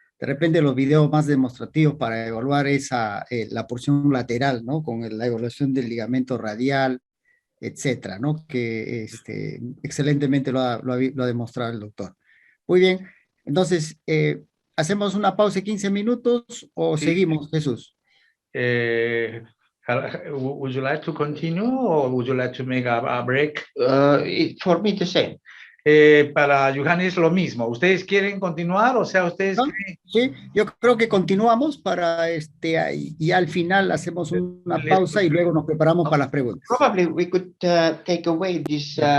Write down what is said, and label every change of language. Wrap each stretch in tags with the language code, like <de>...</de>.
<es>De repente los videos más demostrativos para evaluar la porción lateral, ¿no? Con la evaluación del ligamento radial, etcétera, ¿no? Que excelentemente lo ha demostrado el doctor. Muy bien, entonces, ¿hacemos una pausa de 15 minutos o seguimos, Jesús?</es> <en>Would you like to continue or would you like to make a break? For me the same.</en> <es>Para Johannes lo mismo. ¿Ustedes quieren continuar? O sea, ¿ustedes ¿no? creen? Sí, yo creo que continuamos para y al final hacemos una pausa y luego nos preparamos para las preguntas.</es> <en>Probably we could take away this.</en>